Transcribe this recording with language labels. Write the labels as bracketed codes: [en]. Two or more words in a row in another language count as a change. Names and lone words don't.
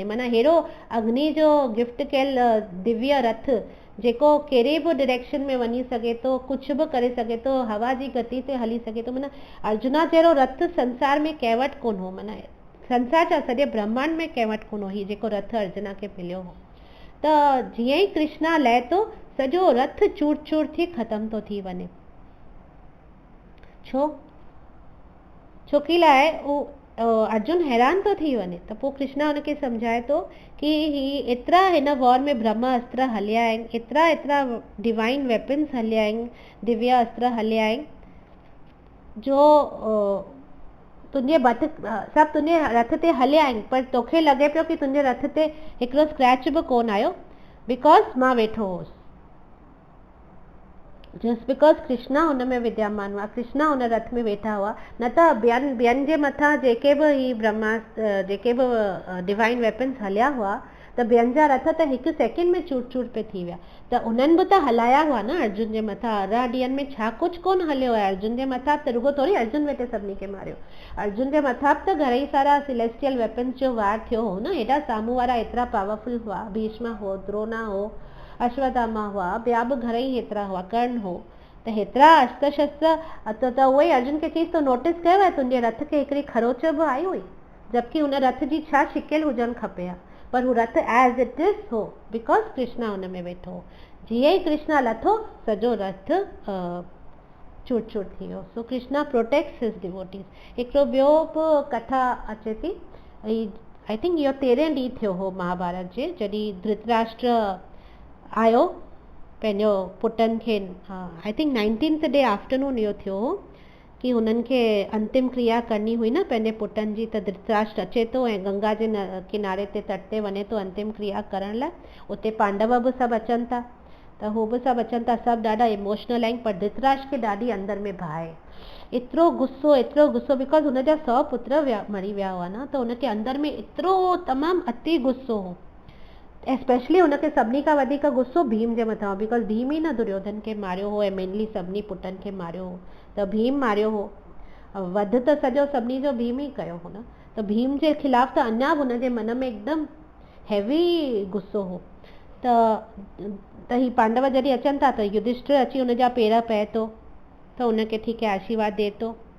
[sd] माना अहिड़ो अग्नि जो गिफ्ट कयल दिव्य रथ जेको कहिड़े बि डायरेक्शन में वञी सघे थो, कुझु बि करे सघे थो, हवा जी गति ते हली सघे थो। माना अर्जुना जहिड़ो रथ संसार में कंहिं वटि कोन हो, माना संसार छा सॼे ब्रह्मांड में कंहिं वटि कोन हो हीउ जेको रथ अर्जुना खे मिलियो हो। त जीअं ई कृष्णा लहे थो, सॼो रथ चूर चूर थी ख़तमु थो थी वञे। छोकी लाइ अर्जुन हैरान थो थी वञे। त पोइ कृष्णा हुनखे सम्झाए थो कि ही एतिरा हिन वॉर में ब्रह्म अस्त्र हलिया आहिनि, एतिरा [en] divine weapons [sd] हलिया आहिनि, दिव्य अस्त्र हलिया आहिनि जो तुंहिंजे सभु तुंहिंजे रथ ते हलिया आहिनि, पर तोखे लॻे पियो कि तुंहिंजे रथ ते हिकिड़ो स्क्रैच बि कोन आयो बिकॉज़ मां वेठो हुउसि। [en] just because [sd] कृष्णा हुन में विद्यमान हुआ, कृष्णा हुन रथ में वेठा हुआ, न त ॿियनि जे मथां जेके बि ही जेके बि [en] divine weapons [sd] हलिया हुआ त ॿियनि जा रथ त हिकु सेकेंड में चूर चूर पे थी विया। त उन्हनि बि त हलाया हुआ न अर्जुन जे मथां। 18 ॾींहंनि में छा कुझु कोन हलियो आहे अर्जुन जे मथां, त रुगो थोरी अर्जुन वेठे सभिनी खे मारियो। अर्जुन जे मथां त घणेई सारा [en] celestial weapons [sd] जो वार थियो हो न, हेॾा साम्हूं वारा एतिरा पावरफुल हुआ, भीष्म हो, द्रोणा हो, अश्वत्थामा हुआ, ॿिया बि घणेई हेतिरा हुआ, कर्ण हो, त हेतिरा अस्त्र शस्त्र। त उहो ई अर्जुन खे चईसि तो नोटिस कयो आहे तुंहिंजे रथ खे हिकिड़ी खरोच बि आई हुई, जबकि हुन रथ जी छा शिकिल हुजणु खपे हा, पर हू रथ [en] as it is [sd] हो बिकॉज कृष्णा हुन में वेठो हो। जीअं ई कृष्णा लथो सॼो रथ चूर चूर थी वियो। [en] So Krishna protects his devotees. [sd] हिकिड़ो ॿियो बि कथा अचे थी, [en] I think [sd] इहो 13 ॾींहुं थियो हो महाभारत जे, जॾहिं धृतराष्ट्र आयो पंहिंजो पुटनि खे, [en] I think 19th day afternoon [sd] इहो थियो हो कि हुननि खे अंतिम क्रिया करणी हुई न पंहिंजे पुटनि जी। त धृतराष्ट्र अचे थो ऐं गंगा जे किनारे ते तट ते वञे थो अंतिम क्रिया करण लाइ। उते पांडव बि सभु अचनि था, त हू बि सभु अचनि था, सभु ॾाढा इमोशनल आहिनि, पर धृतराष्ट्र खे ॾाढी अंदर में बाहि, एतिरो गुस्सो बिकॉज हुनजा 100 पुत्र मरी विया हुआ न, त हुनखे अंदर में एतिरो तमामु अति गुस्सो हो। एस्पेशली हुनखे सभिनी खां वधीक गुस्सो भीम जे मथां हो, बिकॉज भीम ई न दुर्योधन खे मारियो हो ऐं मेनली सभिनी पुटनि खे मारियो हो, त भीम मारियो हो। वध त सॼो सभिनी जो भीम ई कयो हो न, त भीम जे खिलाफ़ त अञा बि हुनजे मन में एकदमि हैवी गुस्सो हो। त ही पांडव जॾहिं अचनि था त युधिष्ठिर अची हुनजा पेर पए थो, त हुनखे ठीकु आहे आशीर्वाद ॾिए थो।